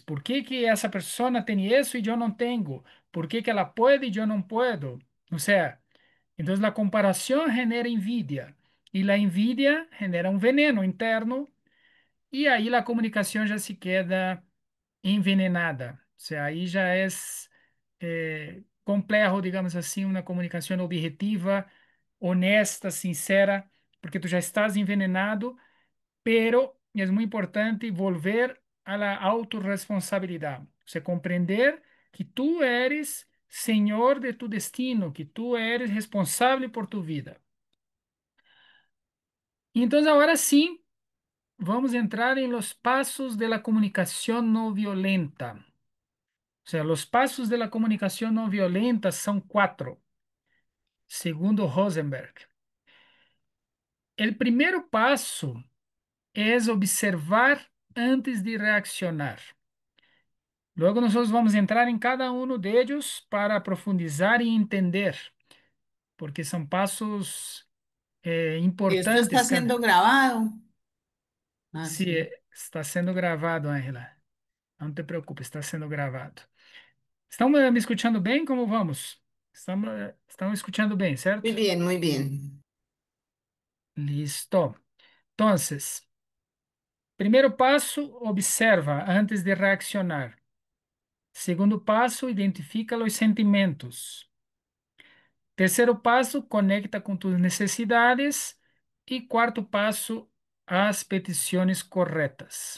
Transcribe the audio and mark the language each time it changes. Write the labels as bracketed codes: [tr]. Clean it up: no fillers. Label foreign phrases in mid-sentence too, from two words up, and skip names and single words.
[es] ¿Por qué que esa persona tiene eso y yo no tengo? ¿Por qué que [pt] ela puede [es] y yo no puedo? O sea, entonces la comparación genera envidia y la envidia genera un veneno interno y ahí la comunicación ya se queda envenenada. O sea, ahí ya es complejo, digamos [pt] assim, uma comunicação objetiva, honesta, sincera, [es] porque tu já estás envenenado, pero [pt] é muito importante [es] volver a la autorresponsabilidade. [pt] Você compreender que [es] tu eres [pt] senhor de tu destino, que [es] tu eres [pt] responsável por tu vida. Então, agora sim, vamos entrar em [es] los passos de la [pt] comunicação não violenta. [es] O sea, los pasos de la comunicación no violenta son cuatro, segundo Rosenberg. El primer paso es observar antes de reaccionar. Luego nosotros vamos a entrar en cada uno de ellos para profundizar y entender, porque son pasos Esto está importantes. siendo grabado. Ah, Sí, sí. está siendo grabado, Ángela. No te preocupes, está siendo grabado. [pt] ¿Estão [es] me escuchando [pt] bem? Como vamos? Estão escuchando bem, [es] Muy [pt] certo? [es] bien, muy bien. Listo. Entonces, [pt] primeiro passo, observa [es] antes de reaccionar. [pt] Segundo passo, identifica os sentimentos. Terceiro passo, conecta com [es] tus necessidades. [pt] E quarto passo, as petições corretas.